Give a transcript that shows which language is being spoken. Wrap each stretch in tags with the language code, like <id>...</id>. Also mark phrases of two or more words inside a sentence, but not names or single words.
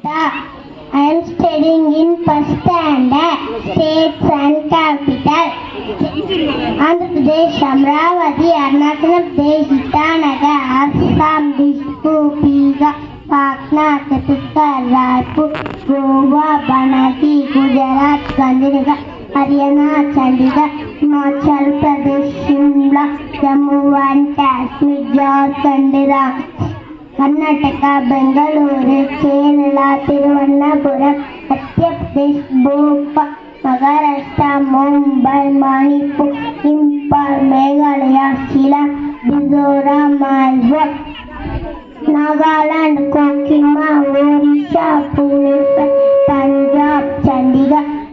<en>I am studying in first standard, states and capital. Andhra Pradesh, Amravati, Arunachal Pradesh, Itanagar, Assam, Dispur, Bihar, Patna, Chhattisgarh, Raipur, Goa, Banati, Gujarat, Gandhinagar, Haryana, Chandigarh, Himachal Pradesh, Shimla, Jammu and Kashmir, Jharkhand, Karnataka, Bengaluru, Kerala, Thiruvananthapuram, Madhya Pradesh, Bhopal, Maharashtra, Mumbai, Manipur, Impal, Meghalaya, Shillong, Mizoram, Mysore, Nagaland, Kohima, Odisha, Pune, Punjab, Chandigarh,</en>